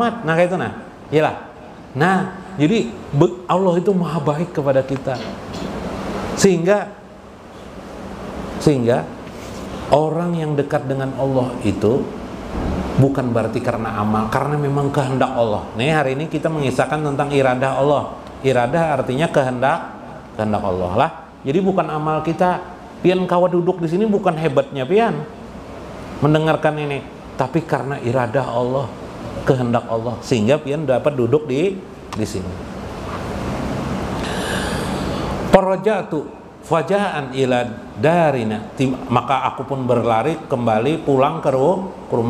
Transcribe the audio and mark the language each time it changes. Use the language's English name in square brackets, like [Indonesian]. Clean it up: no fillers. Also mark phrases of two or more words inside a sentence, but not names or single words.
[Indonesian] Nah kayak itu nah, iyalah. Nah, jadi Allah itu maha baik kepada kita, sehingga orang yang dekat dengan Allah itu bukan berarti karena amal, karena memang kehendak Allah. Nih hari ini kita mengisahkan tentang iradah Allah. Iradah artinya kehendak Allah lah. Jadi bukan amal kita. [Banjar] Pian kawa duduk di sini bukan hebatnya pian. [Indonesian] mendengarkan ini, tapi karena iradah Allah, kehendak Allah, sehingga pian dapat duduk di sini. [Arabic] فرجعت فجأة إلى دارنا, [Indonesian] maka aku pun berlari kembali pulang ke rumah.